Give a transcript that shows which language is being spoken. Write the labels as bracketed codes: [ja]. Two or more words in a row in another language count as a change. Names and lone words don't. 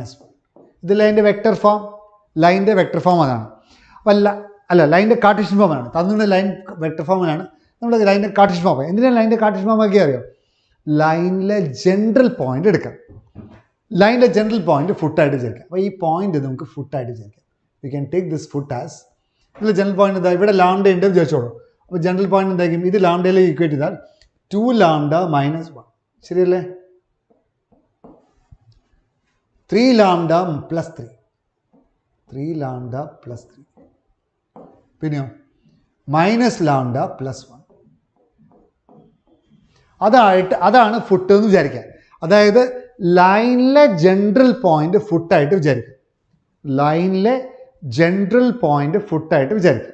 [ml] ഇത് ലൈൻ്റെ [en] vector form, [ml] ലൈൻ്റെ [en] vector form [ml] അതാണ്. അപ്പം അല്ല ലൈൻ്റെ കാർട്ടീഷ്യൻ ഫോമാണ് തന്നിട്ട്. [en] line vector [ml] ഫോമിലാണ്, നമ്മൾ ലൈൻ്റെ [en] cartesian form. [ml] എന്തിനാണ് ലൈൻ്റെ [en] cartesian form [ml] ആക്കി അറിയോ? ലൈനിലെ [en] general point [ml] എടുക്കാം. ലൈനിലെ [en] general point [ml] ഫുട്ടായിട്ട് ചേർക്കാം. അപ്പോൾ ഈ പോയിന്റ് നമുക്ക് ഫുട്ടായിട്ട് ചേർക്കാം. [en] we can take this foot as, [ml] ഇതിൽ [en] general point [ml] എന്താ? ഇവിടെ ലാംഡ ഉണ്ട് വിചാരിച്ചോളൂ. അപ്പോൾ [en] general point [ml] എന്തായിരിക്കും? ഇത് ലാംഡയിലേക്ക് ഇക്വേറ്റ് ചെയ്താൽ 2 [en] lambda minus [ml] 1. ശരിയല്ലേ? [en] 3 lambda plus 3. 3 lambda plus 3. [ml] പിന്നെയോ [en] minus lambda plus [ml] 1. അതാണ് ഫുട്ട് എന്ന് വിചാരിക്കുക. അതായത് ലൈനിലെ [en] general point [ml] ഫുട്ടായിട്ട് വിചാരിക്കുക. ലൈനിലെ [en] general point [ml] ഫുട്ടായിട്ട് വിചാരിക്കുക.